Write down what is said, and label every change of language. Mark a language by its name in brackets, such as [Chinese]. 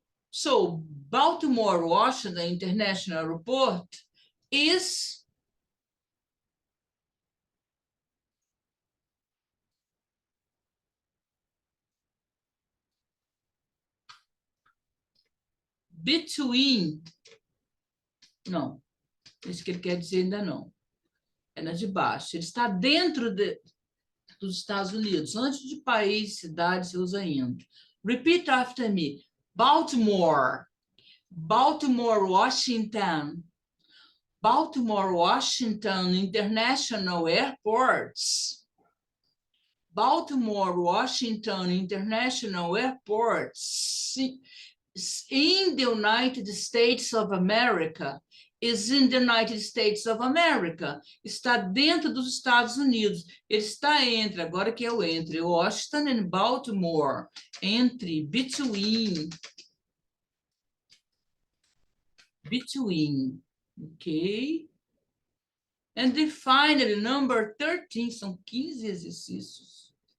[English] So, Baltimore Washington International Airport is between. [Portuguese] Não, isso que ele quer dizer ainda não. É na de baixo. Ele está dentro dos Estados Unidos. Antes de país, cidade, você usa ainda. [English] Repeat after me. Baltimore. Baltimore, Washington. Baltimore, Washington International Airports. Baltimore, Washington International Airports in the United States of America. Is in the United States of America. [Portuguese] Está dentro dos Estados Unidos. Ele está entre, agora que é o entre, Washington e Baltimore. Entre, between. [English] Between. Ok? And then finally, number 13, [Portuguese] são 15 exercícios.